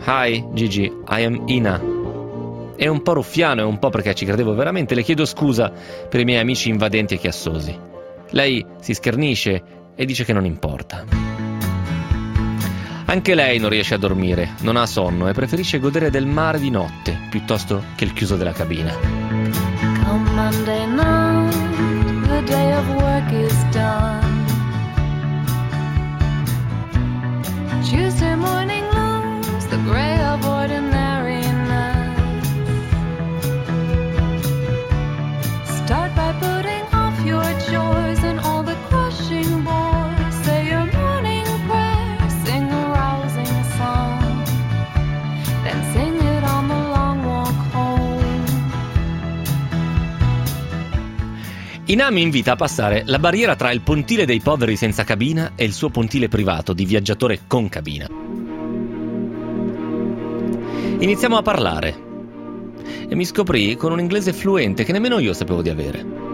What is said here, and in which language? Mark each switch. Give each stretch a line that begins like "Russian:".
English: Hi, Gigi, I am Ina.
Italian: È un po' ruffiano e un po' perché ci credevo veramente. Le chiedo scusa per i miei amici invadenti e chiassosi. Lei si schernisce e dice che non importa. Anche lei non riesce a dormire, non ha sonno e preferisce godere del mare di notte piuttosto che il chiuso della cabina.
English: Come Monday night, the day of work is done. Tuesday morning looms, the gray of ordinary nights. Start by putting off your chores and all the crushing bores. Say your morning prayer, sing a rousing song. Then sing it on the long walk home.
Italian: Ina mi invita a passare la barriera tra il pontile dei poveri senza cabina e il suo pontile privato di viaggiatore con cabina. Iniziamo a parlare e mi scoprì con un inglese fluente che nemmeno io sapevo di avere.